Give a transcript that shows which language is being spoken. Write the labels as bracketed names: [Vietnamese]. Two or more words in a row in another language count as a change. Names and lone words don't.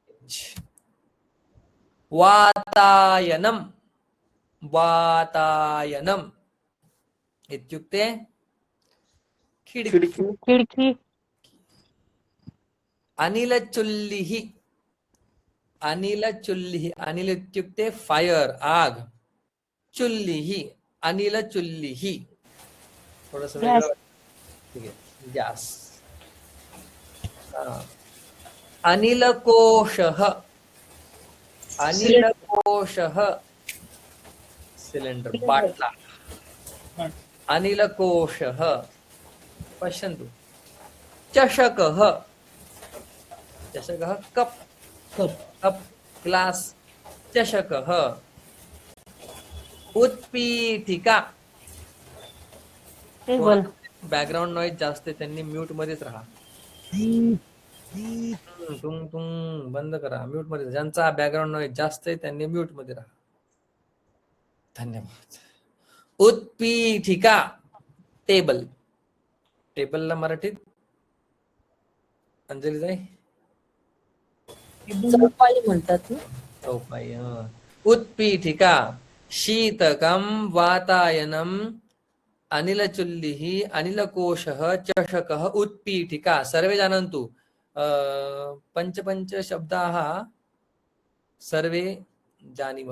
[Sanskrit] वातायनं वातायनम् इत्युक्ते खिडकी. [Marathi] खिडकी. [Sanskrit] अनिलचुल्लिः अनिलचुल्लिः अनिल इत्युक्ते फायर आग. चुल्लिः अनिलचुल्लिः थोडंसं [Marathi] गॅस. वेगळं. ठीक आहे गॅस. [Sanskrit] अनिलकोशः अनिलकोशः सिलेंडर बाटला. अनिलकोशः. पश्यन्तु चषकः चषकः [English] cup cup glass. [Sanskrit] चषकः. उत्पीठिका. [Marathi] टेबल. [English] background noise [Marathi] जास्त आहे त्यांनी म्यूट मध्येच राहा. तुंग तुंग बंद करा. म्यूट मध्ये. ज्यांचा [English] background noise [Marathi] जास्त आहे त्यांनी म्यूट मध्ये राहा. धन्यवाद. उत्पीठिका टेबल. टेबलला मराठीत अंजली जाई चौपाई म्हणतात ना. चौपाई. [Sanskrit] उत्पीठिका. शीतकं वातायनम् अनिलचुल्लिः अनिलकोशः चषकः उत्पीठिका. सर्वे जानन्तु पंच शब्दाः सर्वे जानीमः.